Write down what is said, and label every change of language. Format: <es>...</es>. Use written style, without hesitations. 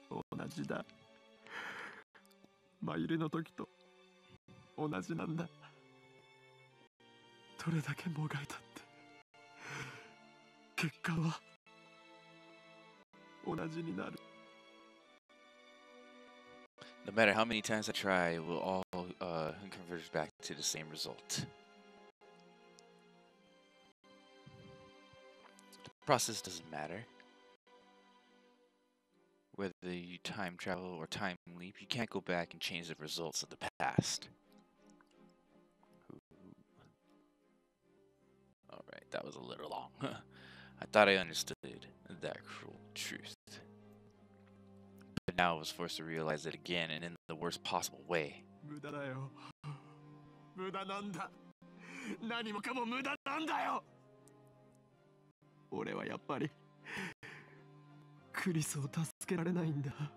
<ja>同じだ。真由里の時と同じなんだ。どれだけもがいたって結果は同じになる。</ja> <en>No matter how many times I try, it will all converge back to the same result. The process doesn't matter. Whether you time travel or time leap, you can't go back and change the results of the past. Alright, that was a little long. I thought I understood that cruel truth. But now I was forced to realize it again, and in the worst possible way.</en> <ja>無駄だよ。無駄なんだ。何もかも無駄なんだよ。俺はやっぱりクリスを助けられないんだ。</ja>